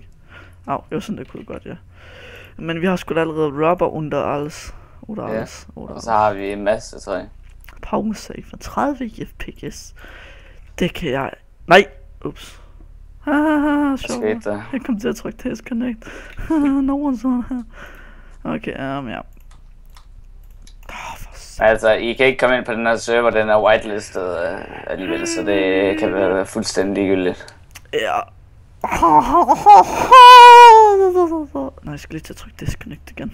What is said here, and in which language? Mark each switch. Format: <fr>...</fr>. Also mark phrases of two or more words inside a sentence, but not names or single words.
<da>Au, jo sådan det kunne godt, ja. Men vi har sgu da allerede rubber under alles. Og så har vi en masse træ.</da> <en>Power safe 30 fps.</en> <da>Det kan jeg. Nej! Ups. Haha, sjovt. Jeg kom til at trykke disconnect.</da> <en>No one's on her. Okay, ja.</en> <da>Altså, I kan ikke komme ind på den her server, den er whitelisted alligevel, så det kan være fuldstændig ligegyldigt. Ja. Nej, jeg skal lige til at trykke disconnect igen.</da>